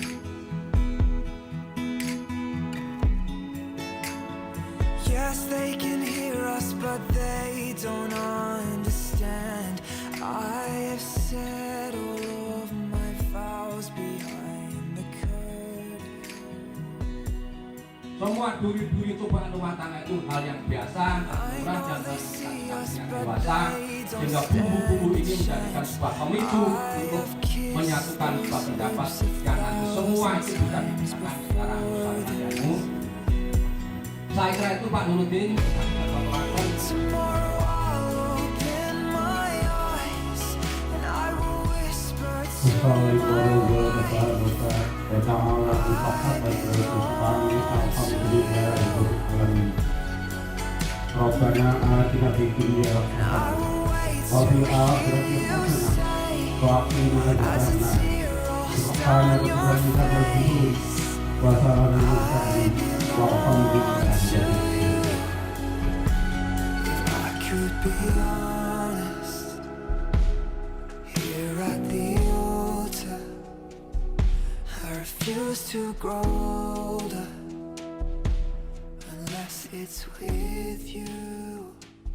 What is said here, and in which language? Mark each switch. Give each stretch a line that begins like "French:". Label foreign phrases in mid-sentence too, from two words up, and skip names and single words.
English: Yes, they can hear us, but they don't understand. I have said all of my vows behind the curtain.
Indonesian: Semua duri-duri itu pada rumah tangga itu hal yang biasa, natural dan yang dewasa, sehingga bumbu-bumbu ini menjadikan sebuah pemicu untuk menyatukan sebuah pendapat yang nanti semua itu bisa dibicarakan secara musyawarah. Saya kira itu Pak Nuruddin.
English: Tomorrow I'll open my eyes and I will whisper to
Arabic: السلام عليكم ورحمة الله وبركاته. تعالى محمد رسول الله الحمد لله العالمين. ربنا آتنا في الدنيا حسنة وفي الآخرة حسنة وقنا عذاب النار. سبحان ربك رب العزة وسلام على المرسلين والحمد لله رب العالمين.
English: If I could be honest, here at the altar, I refuse to grow older unless it's with you.